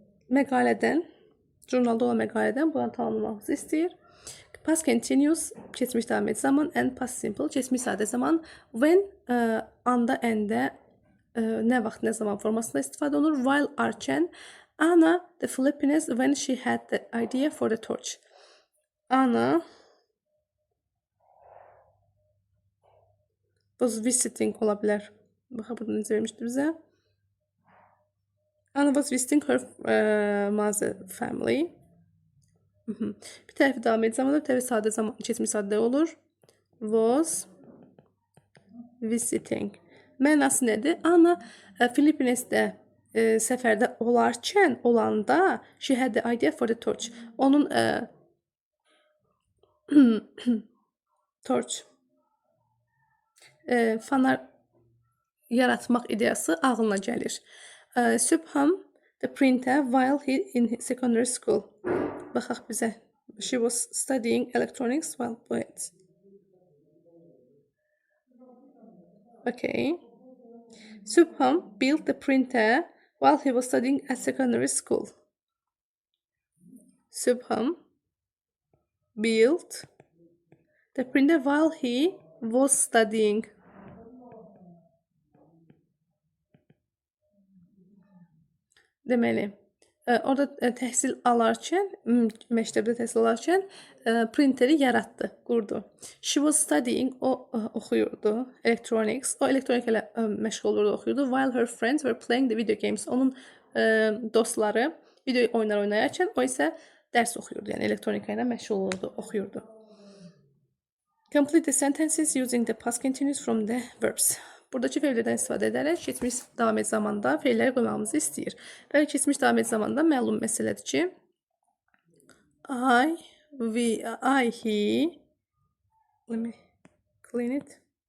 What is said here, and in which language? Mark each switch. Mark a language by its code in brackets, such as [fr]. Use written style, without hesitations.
[az] Məqalədən, jurnalda olan məqalədən bunu tamamlamamızı istəyir. [en] Past continuous, [az] keçmiş davam et zaman, [en] and past simple, [az] keçmiş sadə zaman. When, anda, əndə, nə vaxt, nə zaman formasında istifadə olunur. While, arkən. [en] Anna, the Philippines, when she had the idea for the torch. Anna was visiting [az] ola bilər. Baxa, burada necə vermişdir bizə. [en] Anna was visiting her mother family. [az] Bir tərəfi davam et zamanı, bir tərəfi sadə zaman, keçmiş sadə olur. [en] Was visiting. [az] Mənası nədir? Anna Filippinesdə səfərdə olarkən, olanda [en] she had the idea for the torch. [az] Onun torch fanar yaratmaq ideyası ağlına gəlir. [en] Subham the printer while he in secondary school. [az] Baxaq bizə. [en] She was studying electronics while poets. Okay. Subham built the printer while he was studying at secondary school. Subham built the printer while he was studying. [az] Deməli, orada təhsil alarkən, məktəbdə təhsil alarkən printeri yaratdı, qurdu. [en] She was studying, [az] o oxuyurdu electronics. O elektronika ilə məşğul olurdu, oxuyurdu. [en] While her friends were playing the video games. [az] Onun dostları video oyunlar oynayarkən o isə dərs oxuyurdu. Yəni elektronika ilə məşğul olurdu, oxuyurdu. [en] Complete the sentences using the past continuous from the verbs. [az] Buradakı feillərdən istifadə edərək keçmiş davam et zamanda feilləri qoymağımızı istəyir. Və keçmiş davam et zamanda məlum məsələdir ki, I, he, [en] let me clean it.